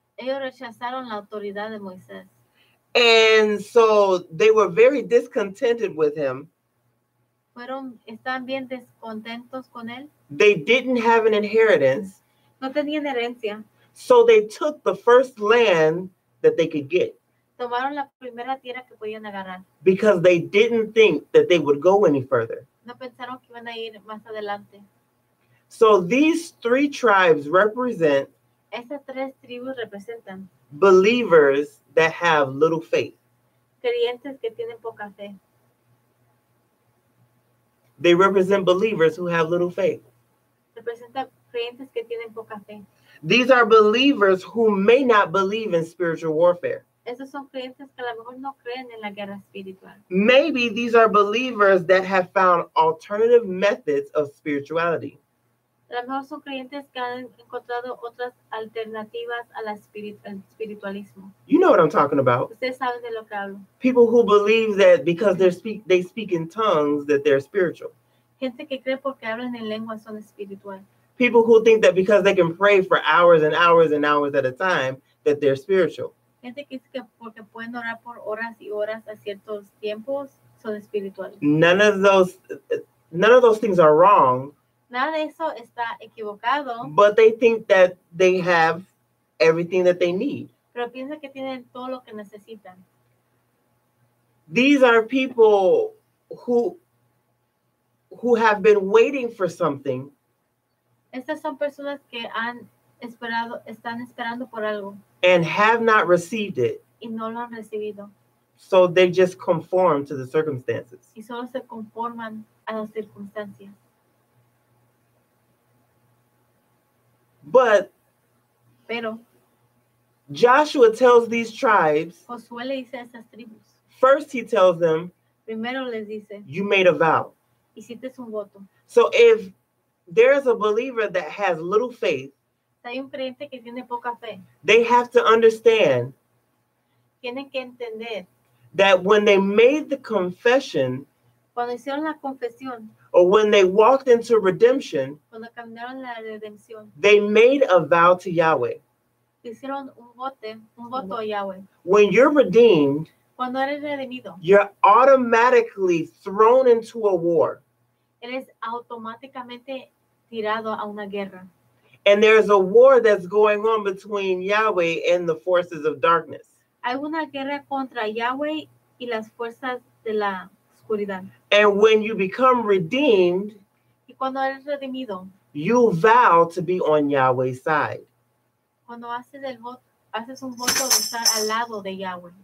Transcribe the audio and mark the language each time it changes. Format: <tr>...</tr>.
<es>Ellos rechazaron la autoridad de Moisés.</es> <en>And so they were very discontented with him.</en> <es>Están bien descontentos con él.</es> <en>They didn't have an inheritance.</en> <es>No tenían herencia.</es> <en>So they took the first land that they could get</en> <es>Tomaron la primera tierra que podían agarrar.</es> <en>because they didn't think that they would go any further.</en> <es>No pensaron que iban a ir más adelante.</es> <en>So these three tribes represent</en> <es>Estas tres tribus representan</es> <en>believers that have little faith.</en> <es>creyentes que tienen poca fe.</es> <en>They represent believers who have little faith.</en> <es>Representan creyentes que tienen poca fe.</es> <en>These are believers who may not believe in spiritual warfare.</en> <es>Esos son creyentes que a lo mejor no creen en la guerra espiritual.</es> <en>Maybe these are believers that have found alternative methods of spirituality.</en> <es>A lo mejor son creyentes que han encontrado otras alternativas al espiritualismo.</es> <en>You know what I'm talking about.</en> <es>Ustedes saben de lo que hablo.</es> <en>People who believe that because they speak in tongues that they're spiritual.</en> <es>Gente que cree porque hablan en lengua son espiritual.</es> <en>People who think that because they can pray for hours and hours and hours at a time that they're spiritual.</en> <es>Gente que dice que porque pueden orar por horas y horas a ciertos tiempos son espirituales.</es> <en>None of those things are wrong,</en> <es>Nada de eso está equivocado,</es> <en>but they think that they have everything that they need.</en> <es>pero piensa que tienen todo lo que necesitan.</es> <en>These are people who have been waiting for something</en> <es>Estas son personas que están esperando por algo</es> <en>and have not received it.</en> <es>y no lo han recibido.</es> <en>So they just conform to the circumstances.</en> <es>Y solo se conforman a las circunstancias.</es> <en>But</en> <es>Pero</es> <en>Joshua tells these tribes,</en> <es>Josué le dice a esas tribus,</es> <en>first he tells them,</en> <es>Primero les dice,</es> <en>You made a vow.</en> <es>hiciste un voto.</es> <en>So if there's a believer that has little faith,</en> <es>Si hay un creyente que tiene poca fe,</es> <en>they have to understand</en> <es>tienen que entender,</es> <en>that when they made the confession</en> <es>cuando hicieron la confesión,</es> <en>or when they walked into redemption,</en> <es>cuando caminaron la redención,</es> <en>they made a vow to Yahweh.</en> <es>hicieron un voto a Yahweh.</es> <en>When you're redeemed,</en> <es>Cuando eres redimido,</es> <en>you're automatically thrown into a war.</en> <es>eres automáticamente tirado a una guerra.</es> <en>And there's a war that's going on between Yahweh and the forces of darkness.</en> <es>Hay una guerra contra Yahweh y las fuerzas de la oscuridad.</es> <en>And when you become redeemed,</en> <es>Y cuando eres redimido,</es> <en>you vow to be on Yahweh's side.</en> <es>cuando haces un voto de estar al lado de Yahweh.</es>